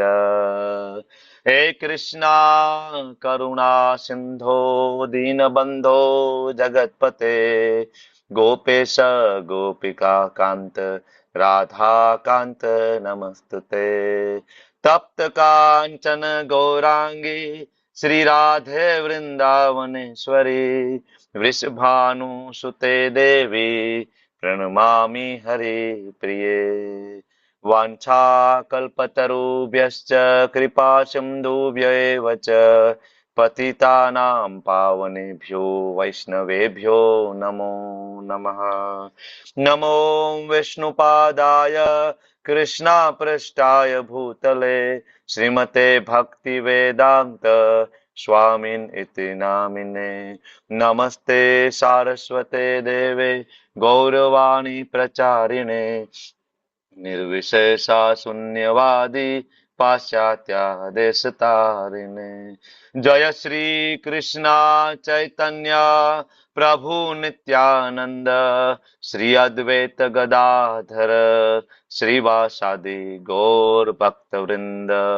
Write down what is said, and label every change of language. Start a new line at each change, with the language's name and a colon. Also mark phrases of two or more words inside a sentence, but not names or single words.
Sanskrit: હે કૃષ્ણ કરુણા સિંધો દીનબંધો જગતપતે ગોપેશ ગોપિકા કાંત રાધાકાંત નમસ્તુતે. તપ્ત કાંચન ગૌરાંગી શ્રી રાધે વૃંદાવનેશ્વરી વૃષભાનુ સુતે દેવી પ્रणमामि हरि प्रिये. वाञ्छा कल्पतरुभ्यश्च कृपा सिन्धुभ्यैव च पतितानां पावनेभ्यो वैष्णवेभ्यो नमो नमः. नमो विष्णुपादाय कृष्णापृष्ठाय भूतले श्रीमते भक्तिवेदान्त स्वामिन् इति नामिने. नमस्ते सारस्वते देवे गौरवाणी प्रचारिणे નિર્વિશેષા શૂન્યવાદી પાશ્ચાત્ય દેશ તારીને. જય શ્રી કૃષ્ણ ચૈતન્ય પ્રભુ નિત્યાનંદ શ્રી અદ્વૈત ગદાધર શ્રીવાસાદિ ગૌર ભક્ત વૃંદ.